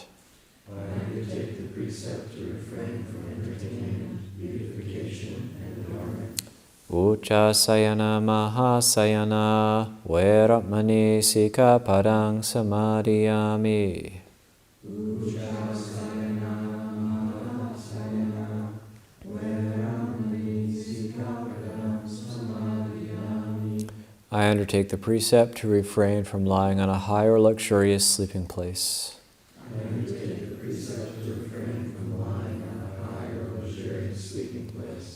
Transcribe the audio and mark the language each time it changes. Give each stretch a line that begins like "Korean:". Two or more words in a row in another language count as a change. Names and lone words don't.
English: I undertake the precept to refrain from entertainment, beautification, and adornment.
Pali: Uchasayana mahasayana vera mani sikapadang samadhiyami.
English: I undertake the precept to refrain from lying on a high or luxurious sleeping place. I undertake the precept to refrain from lying on a high or luxurious sleeping place.